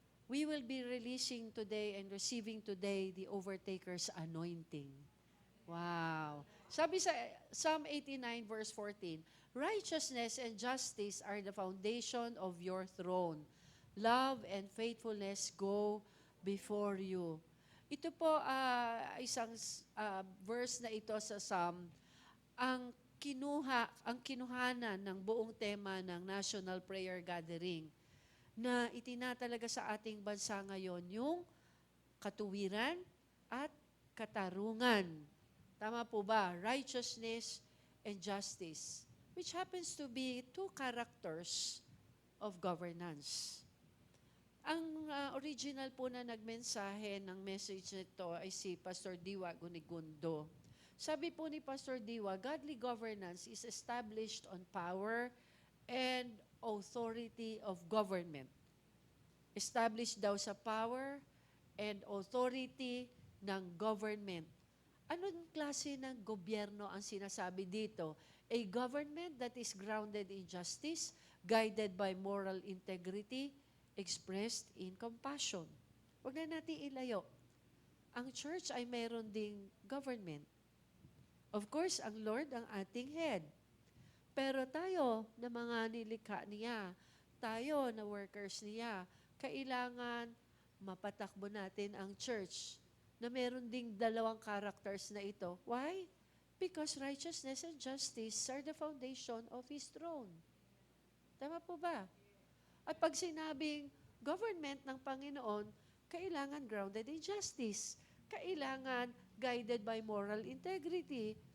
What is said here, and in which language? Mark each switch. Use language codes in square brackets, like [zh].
[en] We will be releasing today and receiving today the Overtaker's anointing. Wow. [tl] Sabi sa [en] Psalm 89 verse 14, righteousness and justice are the foundation of your throne. Love and faithfulness go before you. [tl] Ito po isang verse na ito sa Psalm, ang kinuhanan ng buong tema ng National Prayer Gathering na itinatalaga sa ating bansa ngayon yung katuwiran at katarungan. Tama po ba? [en] Righteousness and justice, which happens to be two characters of governance. [tl] Ang original po na nagmensahe ng message nito ay si Pastor Diwa Gunigundo. Sabi po ni [en] Pastor Diwa, godly governance is established on power and authority of government. Established daw sa power and authority ng government. [tl] Anong klase ng gobyerno ang sinasabi dito? [en] A government that is grounded in justice, guided by moral integrity, expressed in compassion. [tl] Huwag na natin ilayo. Ang church ay mayroon ding government. [en] Of course, [tl] ang Lord ang ating head. Pero tayo na mga nilikha niya, tayo na workers niya, kailangan mapatakbo natin ang church na meron ding dalawang characters na ito. [en] Why? Because righteousness and justice are the foundation of His throne. [tl] Tama po ba? At pag sinabing government ng Panginoon, kailangan [en] grounded in justice. Kailangan guided by moral integrity.